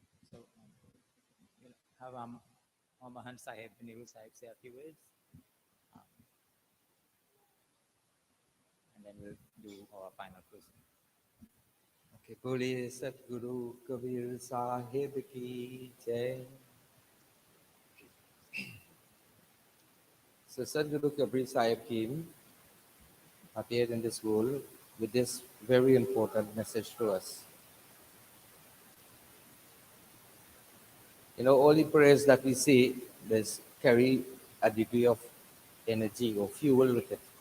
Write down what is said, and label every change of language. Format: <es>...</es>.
<en>So we'll have Mahan Sahib, Nehru Sahib say a few words, um, and then we'll do our final closing.</en> <hi>Okay, बोलिए सतगुरु कबीर साहिब की जय.</hi> <en>So Sadguru Kabir Sahib came, appeared in this world with this very important message to us. You know, all the prayers that we say, there's carry a degree of energy or fuel with it.</en>